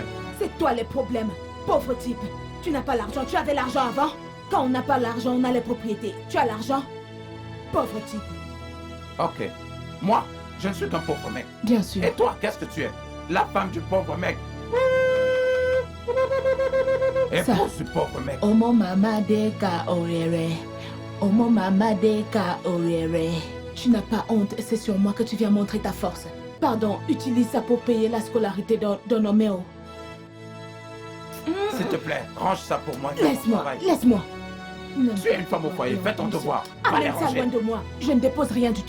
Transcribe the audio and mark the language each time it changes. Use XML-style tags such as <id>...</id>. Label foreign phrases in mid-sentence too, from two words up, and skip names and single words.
<fr>C'est toi les problèmes. Pauvre type. Tu n'as pas l'argent. Tu avais l'argent avant? Quand on n'a pas l'argent, on a les propriétés. Tu as l'argent? Pauvre type. Ok. Moi, je ne suis qu'un pauvre mec. Bien sûr. Et toi, qu'est-ce que tu es? La femme du pauvre mec. Épouse du pauvre mec.</fr> <yo>Omo mama deka orere. Omo mama deka orere.</yo> <fr>Tu n'as pas honte, c'est sur moi que tu viens montrer ta force. Pardon, utilise ça pour payer la scolarité d'un Homéo. S'il te plaît, range ça pour moi. Laisse-moi, Travail. laisse-moi. Tu es une femme au foyer, fais ton devoir. Va les Amène ça ranger. loin de moi. Je ne dépose rien du tout.</fr>